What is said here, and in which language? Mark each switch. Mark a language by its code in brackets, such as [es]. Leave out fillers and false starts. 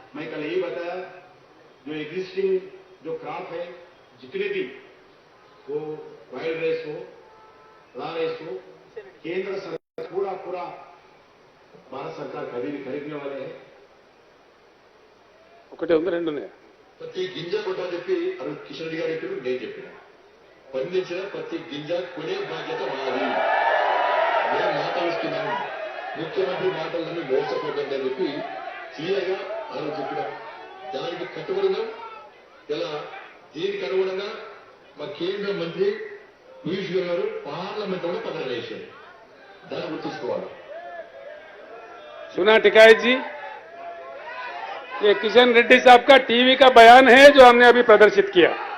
[hi] मैं कल यही बताया, जो एग्जिस्टिंग जो क्रॉप है, जितने भी वो वाइल्ड राइस हो, रा राइस हो, केंद्र सरकार पूरा भारत सरकार खरीदने वाले हैं। [te] ఒకటే ఉంది రెండు ఉన్నాయా? ప్రతి గింజ కొట్టని చెప్పి కిషన్ రెడ్డి గారు చెప్పారు, నేను చెప్పిన పండించిన ప్రతి గింజ కొనే బాధ్యత మాది. నేను మాటలు ఇస్తున్నాను, ముఖ్యమంత్రి మాటలను మోసపోకండి అని చెప్పి క్లియర్గా ఆయన చెప్పిన దానికి కట్టుబడిగా ఇలా దీనికి అనుగుణంగా మా కేంద్ర మంత్రి పీయూష్ గోయల్ గారు పార్లమెంట్ లో పదవి వేశారు. దాన్ని గుర్తుంచుకోవాలి. [hi] सुना टिकायत जी, ये किशन रेड्डी साहब का टीवी का बयान है जो हमने अभी प्रदर्शित किया.